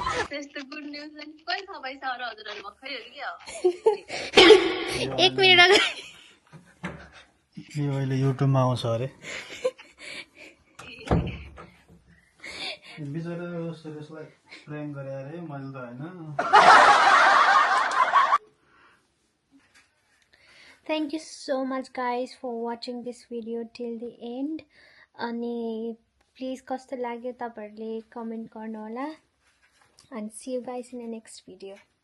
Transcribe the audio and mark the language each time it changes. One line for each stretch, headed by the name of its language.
Nepali: त्यस्तो good news कहिले थाहा पाइछ अरू हजुरहरू भर्खरै हो कि 1 मिनेट अगाडि यो अहिले युट्युबमा आउँछ अरे बिचरा सुरेशलाई प्रेम गरे अरे मैले त होइन
English: Thank you so much guys for watching this video till the end.
Nepali: अनि please कस्तो लाग्यो तपाईहरुले कमेन्ट गर्नु होला.
English: And see you guys in the next video.